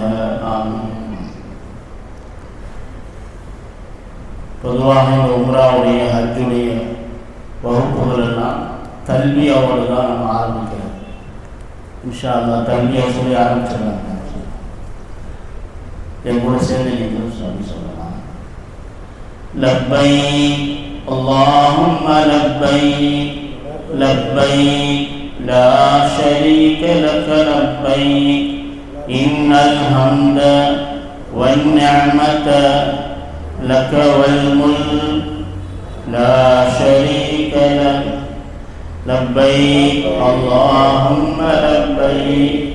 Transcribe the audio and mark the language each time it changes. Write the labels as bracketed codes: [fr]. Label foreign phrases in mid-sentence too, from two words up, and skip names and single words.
[ta] பொதுவாக இந்த உம்ராவுடைய ஹஜ்ஜுடைய வகுப்புகள் எல்லாம் தல்பியாவோடு தான் நம்ம ஆரம்பிக்கிறோம். [ar] إن شاء الله [ta] தல்பியா சொல்லி ஆரம்பிச்சிடலாம். என் கூட சேர்ந்து நீங்களும் சொல்லலாம். [ar] லப்பைக் اللهم لبيك لبيك لا شريك لك لبيك إن الحمد والنعمة لك والملك لا شريك لك لبيك اللهم لبيك